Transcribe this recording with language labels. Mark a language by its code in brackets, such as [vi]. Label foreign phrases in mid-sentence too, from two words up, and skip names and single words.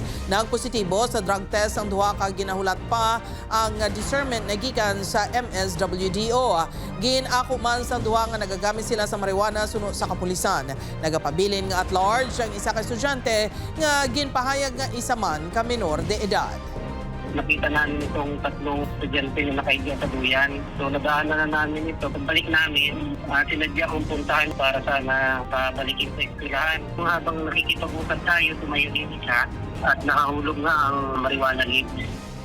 [hil] Nagpositibo sa drug test ang duha ka ginahulat pa ang discernment na gikan sa MSWDO. Ginako man sa duha nga nagagamit sila sa marijuana sunod sa kapulisan. Nagapabilin nga at large ang isa ka estudyante nga ginpahayag nga isa man ka minor de edad. [tl] Nakita namin itong tatlong estudyante na nakahiga sa duyan. So nadaanan na namin ito. Pagbalik namin, sinadya kong puntahan para sana pabalikin sa eskwelahan. Habang nakikipag-usap tayo, tumayo din siya at nakahulog nga ang marijuana leaves.